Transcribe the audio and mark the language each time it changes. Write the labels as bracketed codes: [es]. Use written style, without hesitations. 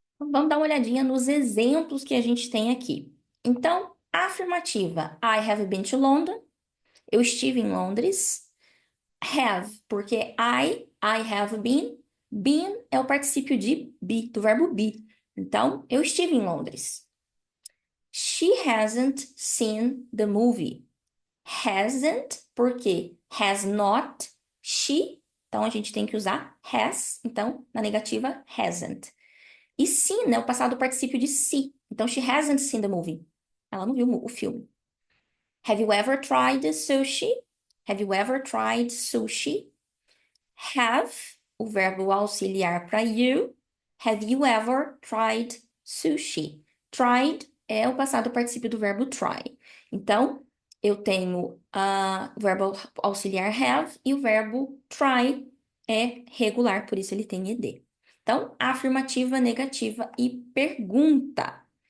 [pt] Vamos dar uma olhadinha nos exemplos que a gente tem aqui. Então, a afirmativa, [en] I have been to London. [pt] Eu estive em Londres. Have, porque I have been. Been é o particípio de be, do verbo be. Então, eu estive em Londres. [en] She hasn't seen the movie. Hasn't, porque has not, she. [pt] Então, a gente tem que usar has. Então, na negativa, hasn't. E seen é o passado particípio de see. Então, [en] she hasn't seen the movie. [pt] Ela não viu o filme. [en] Have you ever tried sushi? Have you ever tried sushi? Have, [pt] o verbo auxiliar para [en] you. Have you ever tried sushi? [pt] Tried é o passado particípio do verbo try. Então, eu tenho o verbo auxiliar have e o verbo try é regular, por isso ele tem ed. Então, afirmativa, negativa e pergunta.